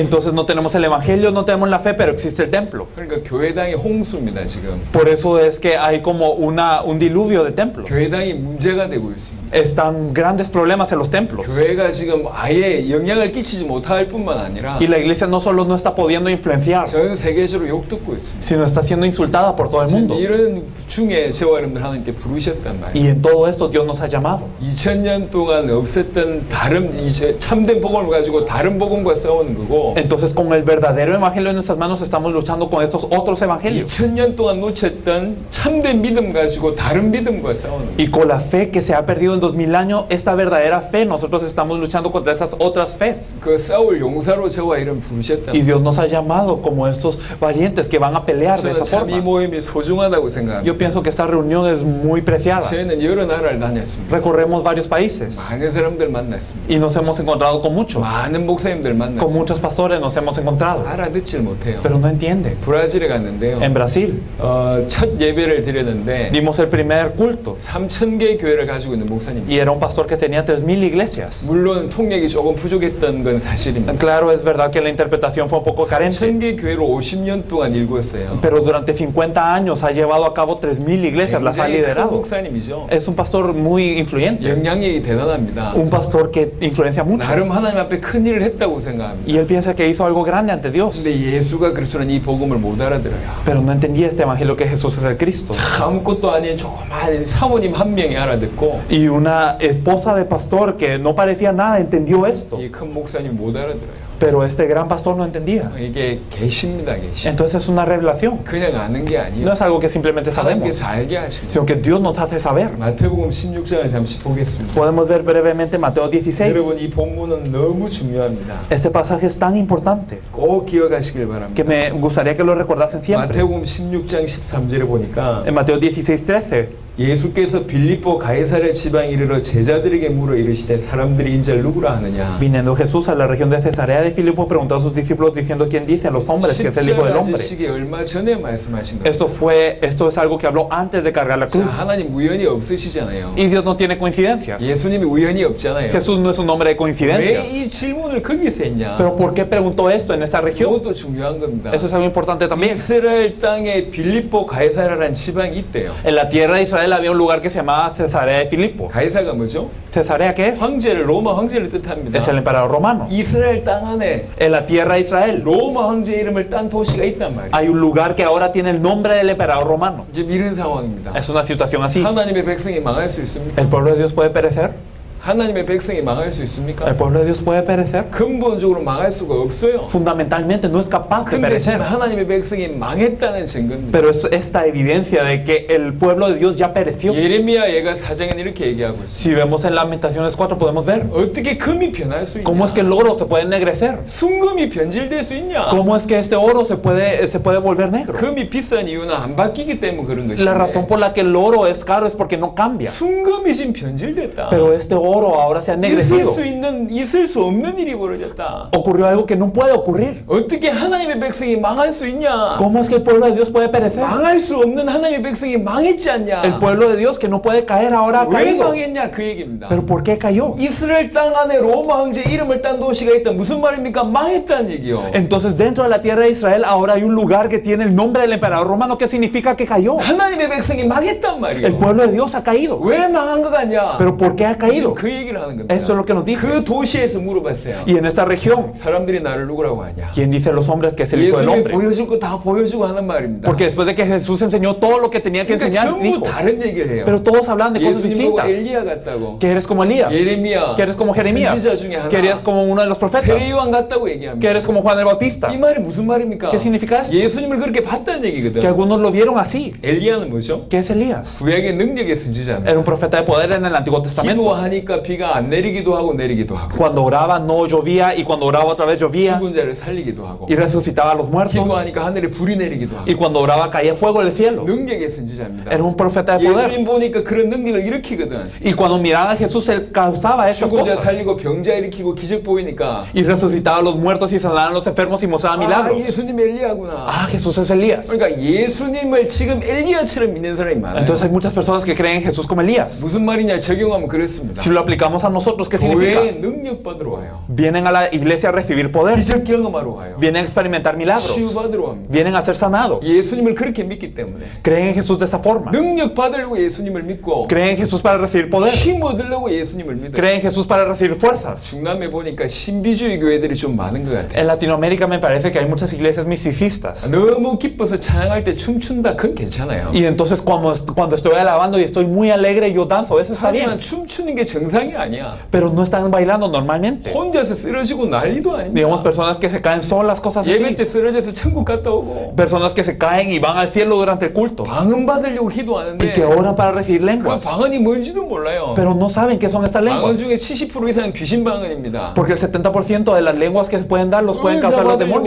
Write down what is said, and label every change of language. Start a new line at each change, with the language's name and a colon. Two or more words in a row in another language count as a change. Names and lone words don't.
Spanish: Entonces no tenemos el evangelio, no tenemos la fe, pero existe el templo.
Korean: 그러니까 교회당이 홍수입니다 지금.
Spanish: Por eso es que hay como un diluvio de templos.
Korean: 교회당이 문제가 되고 있습니다.
Spanish: Están grandes problemas en los templos.
Korean: 교회가 지금 아예 영향을 끼치지 못할 뿐만 아니라
Spanish: Y la iglesia no solo no está pudiendo influenciar,
Korean: 전 세계적으로 욕듣고 있습니다.
Spanish: sino está siendo insultada por todo el
Korean: 지금
Spanish: mundo.
Korean: 이런 중에 저와 여러분들 하나님께 부르셨단 말이에요.
Spanish: Y en todo esto Dios nos ha llamado.
Korean: 2000년 동안 없었던 다른 이제 참된 복음을 가지고 다른 복음과 싸우는 거고
Spanish: Entonces con el verdadero evangelio en nuestras manos estamos luchando con estos otros evangelios.
Korean: 2000년 동안 놓쳤던 참된 믿음 가지고 다른 믿음과 싸우는 거예요.
Spanish: Y con la fe que se ha perdido en 2000 años, esta verdadera fe, nosotros estamos luchando contra esas otras fes.
Korean: 그 싸울 용사로 저와 이런 부르셨단
Spanish: Y
Korean: 말이에요.
Spanish: Dios nos ha llamado como estos valientes que van a pelear de
Korean: 저는
Spanish: esa
Korean: 참 이
Spanish: forma.
Korean: 모임이 소중하다고 생각합니다.
Spanish: Yo pienso que esta reunión es muy preciada.
Korean: 저희는 여러 나라를 다녔습니다.
Spanish: Recorremos varios países
Korean: 많은 사람들 만났습니다.
Spanish: y nos hemos encontrado con muchos.
Korean: 많은 목사님들
Spanish: Con
Korean: 만났습니다.
Spanish: muchos pastores nos hemos encontrado,
Korean: 알아듣질 못해요.
Spanish: pero no entiende.
Korean: 브라질에 갔는데요.
Spanish: En Brasil
Korean: 첫 예배를 드렸는데
Spanish: dimos el primer culto
Korean: 3000개 교회를 가지고 있는 목사님입니다.
Spanish: y era un pastor que tenía 3000 iglesias.
Korean: 물론 통역이 조금 부족했던 건 사실입니다.
Spanish: Claro, es verdad que la interpretación fue un poco carente,
Korean: 3000개 교회로 50년 동안 일궜어요.
Spanish: pero durante 50 años ha llevado a cabo 3000 iglesias, las ha
Korean: 굉장히 큰
Spanish: liderado.
Korean: 목사님이죠.
Spanish: Es un pastor muy influyente,
Korean: 영향력이 대단합니다.
Spanish: un pastor que influencia mucho.
Korean: 나름 하나님 앞에 큰 일을 했다고 생각합니다.
Spanish: Y él piensa que hizo algo grande ante Dios,
Korean: 근데 예수가 그리스도는 이 복음을 못 알아들어요.
Spanish: pero no entendía este evangelio que Jesús es el Cristo.
Korean: 아무것도 아닌 조그만 사모님 한 명이 알아듣고
Spanish: Y una esposa de pastor que no parecía nada entendió esto,
Korean: 이 큰 목사님 못 알아들어요.
Spanish: pero este gran pastor no entendía.
Korean: 이게 계시입니다, 계시.
Spanish: Entonces es una revelación.
Korean: 그냥 아는 게
Spanish: No
Korean: 아니에요.
Spanish: es algo que simplemente sabemos,
Korean: 하나님께서 알게 하시는
Spanish: sino que Dios nos hace saber.
Korean: 마태복음 16장을 잠시 보겠습니다.
Spanish: Podemos ver brevemente Mateo
Korean: 여러분
Spanish: 16.
Korean: 이 본문은 너무 중요합니다.
Spanish: Este pasaje es tan importante
Korean: 꼭 기억하시길
Spanish: que
Korean: 바랍니다.
Spanish: me gustaría que lo recordasen siempre.
Korean: 마태복음 16장 13절에 보니까
Spanish: En Mateo 16:13
Korean: 예수께서 빌립보 가이사랴 지방에 이르러 제자들에게 물어 이르시되 사람들이 인자를 누구라 하느냐.
Spanish: Viniendo Jesús a la región de Cesarea de Filipo, preguntó a sus discípulos diciendo: ¿Quién dicen los hombres que es el Hijo del
Korean: 십자가
Spanish: Hombre?
Korean: 지시기 얼마 전에 말씀하신 거예요.
Spanish: Esto es algo que habló antes de cargar la
Korean: 자,
Spanish: cruz.
Korean: 하나님 우연이 없으시잖아요.
Spanish: Y Dios no tiene coincidencias.
Korean: 예수님이 우연이 없잖아요.
Spanish: Jesús no es un hombre de
Korean: 왜
Spanish: coincidencias.
Korean: 이 질문을 거기서 했냐?
Spanish: Pero ¿por qué preguntó esto en esa región?
Korean: 이것도 중요한 겁니다.
Spanish: Eso es algo importante también.
Korean: 이스라엘 땅에 빌립보 가이사랴라는 지방이 있대요.
Spanish: En la tierra de Israel había un lugar que se llamaba Cesarea de Filipo.
Korean: 가이사가 뭐죠?
Spanish: ¿Cesarea qué es?
Korean: 황제를 로마 황제를 뜻합니다.
Spanish: Es el emperador romano.
Korean: 이스라엘 땅 안에
Spanish: En la tierra de Israel
Korean: 로마 황제 이름을 딴 도시가 있단 말이에요.
Spanish: hay un lugar que ahora tiene el nombre del emperador romano.
Korean: 지금 이런 상황입니다.
Spanish: Es una situación así.
Korean: 하나님의 백성이 망할 수 있습니까?
Spanish: ¿El pueblo de Dios puede perecer?
Korean: 하나님의 백성이 망할 수
Spanish: ¿El
Korean: 있습니까?
Spanish: pueblo de Dios puede perecer?
Korean: 근본적으로 망할 수가 없어요.
Spanish: Fundamentalmente no es capaz de
Korean: 근데 지금
Spanish: perecer.
Korean: 하나님의 백성이 망했다는 증거입니다.
Spanish: Pero es esta evidencia de que el pueblo de Dios ya pereció.
Korean: 예레미야 예가 4장에는 이렇게 얘기하고 있어요.
Spanish: Si vemos en Lamentaciones 4 podemos ver
Korean: 어떻게 금이 변할 수
Spanish: cómo es que
Korean: 있냐?
Spanish: el oro se puede ennegrecer.
Korean: 순금이 변질될 수 있냐?
Spanish: ¿Cómo es que este oro se puede volver negro?
Korean: 금이 비싼 이유는 안 바뀌기 때문에 그런
Spanish: La razón
Korean: 것인데
Spanish: por la que el oro es caro es porque no cambia.
Korean: 순금이 지금 변질됐다.
Spanish: Pero este oro ahora se ha
Korean: 있을
Spanish: ennegrecido.
Korean: 수 있는 있을 수 없는 일이 벌어졌다.
Spanish: Ocurrió algo que no puede ocurrir.
Korean: 어떻게 하나님의 백성이 망할 수 있냐?
Spanish: ¿Cómo es que el pueblo de Dios puede perecer?
Korean: 망할 수 없는 하나님의 백성이 망했지 않냐?
Spanish: El pueblo de Dios que no puede caer ahora ha
Korean: 왜
Spanish: caído.
Korean: 망했냐 그 얘기입니다.
Spanish: ¿Pero por qué cayó?
Korean: 이스라엘 땅 안에 로마 황제 이름을 딴 도시가 있다. 무슨 말입니까? 망했다는 얘기요.
Spanish: Entonces dentro de la tierra de Israel ahora hay un lugar que tiene el nombre del emperador romano. ¿Qué significa que cayó?
Korean: 하나님의 백성이 망했단
Spanish: El
Korean: 말이에요.
Spanish: pueblo de Dios ha caído.
Korean: 왜 망한 것 같냐?
Spanish: ¿Pero por qué ha caído?
Korean: 그 얘기를 하는 겁니다.
Spanish: Eso es lo que nos dice.
Korean: 그 도시에서 물어봤어요.
Spanish: Y en esta región,
Korean: 사람들이 나를 누구라고 하냐?
Spanish: ¿quién dice los hombres que es el Hijo del
Korean: 예수님이
Spanish: Hombre?
Korean: 보여줄 거 다 보여주고 하는 말입니다.
Spanish: Porque después de que Jesús enseñó todo lo que tenía que
Korean: 그러니까
Spanish: enseñar,
Korean: 전부
Spanish: dijo.
Korean: 다른 얘기를 해요.
Spanish: Pero todos hablan de cosas
Korean: 예수님 보고
Spanish: distintas.
Korean: 엘리야 같다고.
Spanish: Que eres como Elías,
Korean: 예레미야,
Spanish: que eres como Jeremías,
Korean: 선지자 중에 하나.
Spanish: que eres como uno de los profetas,
Korean: 세례요한 같다고
Spanish: que
Korean: 얘기합니다.
Spanish: eres como Juan el Bautista.
Korean: 이 말이 무슨 말입니까?
Spanish: ¿Qué significa esto?
Korean: 예수님을 그렇게 봤다는 얘기거든.
Spanish: Que algunos lo vieron así.
Korean: 엘리야는 뭐죠?
Spanish: ¿Qué es Elías?
Korean: 구약의 능력의 선지자입니다.
Spanish: Era un profeta de poder en el Antiguo Testamento.
Korean: 기도하니까 비가 안 내리기도 하고 내리기도 하고
Spanish: Cuando oraba no llovía y cuando oraba otra vez llovía
Korean: 죽은 자를 살리기도 하고
Spanish: y resucitaba a los muertos.
Korean: 기도하니까 하늘에 불이 내리기도 하고
Spanish: Y cuando oraba caía fuego del cielo.
Korean: 능력의 선지자입니다.
Spanish: Era un profeta de poder.
Korean: 예수님 보니까 그런 능력을 일으키거든.
Spanish: Y cuando miraban a Jesús, él causaba esas
Korean: 죽은 자
Spanish: cosas.
Korean: 살리고 병자 일으키고 기적 보이니까
Spanish: Y resucitaba a los muertos y sanaba a los enfermos y mostraba
Korean: 아
Spanish: milagros.
Korean: 예수님 엘리야구나.
Spanish: Ah, Jesús es Elías.
Korean: 그러니까 예수님을 지금 엘리야처럼 믿는 사람이 많아요.
Spanish: Entonces hay muchas personas que creen en Jesús como Elías.
Korean: 무슨 말이냐 적용하면 그렇습니다.
Spanish: Si lo aplicamos a nosotros, ¿qué significa?
Korean: 교회에 능력 받으러 와요.
Spanish: Vienen a la iglesia a recibir poder.
Korean: 기적 경험하러 와요.
Spanish: Vienen a experimentar milagros.
Korean: 치유 받으러 옵니다.
Spanish: Vienen a ser sanados.
Korean: 예수님을 그렇게 믿기 때문에
Spanish: Creen en Jesús de esa forma.
Korean: 능력 받으려고 예수님을 믿고
Spanish: Creen en Jesús para recibir poder.
Korean: 힘 얻으려고 예수님을 믿어요.
Spanish: Creen en Jesús para recibir fuerzas.
Korean: 중남에 보니까 신비주의 교회들이 좀 많은 것 같아요.
Spanish: En Latinoamérica me parece que hay muchas iglesias misticistas.
Korean: 너무 기뻐서 찬양할 때 춤춘다 그건 괜찮아요.
Spanish: Y entonces cuando estoy alabando y estoy muy alegre, yo danzo. Eso está
Korean: 하지만
Spanish: bien.
Korean: 춤추는 게 정상이 아니야.
Spanish: Pero no están bailando normalmente.
Korean: 혼자서 쓰러지고 난리도 아닙니다.
Spanish: Digamos, personas que se caen solas, cosas
Korean: 예배 때
Spanish: así.
Korean: 쓰러져서 천국 갔다 오고
Spanish: Personas que se caen y van al cielo durante el culto.
Korean: 방언 받으려고
Spanish: Y que
Korean: 기도하는데
Spanish: oran para recibir
Korean: 그
Spanish: lenguas.
Korean: 방언이 뭔지도 몰라요.
Spanish: Pero no saben qué son estas
Korean: 방언
Spanish: lenguas.
Korean: 중에 70% 이상은 귀신 방언입니다.
Spanish: Porque el 70% de las lenguas que se pueden dar los pueden causar los demonios.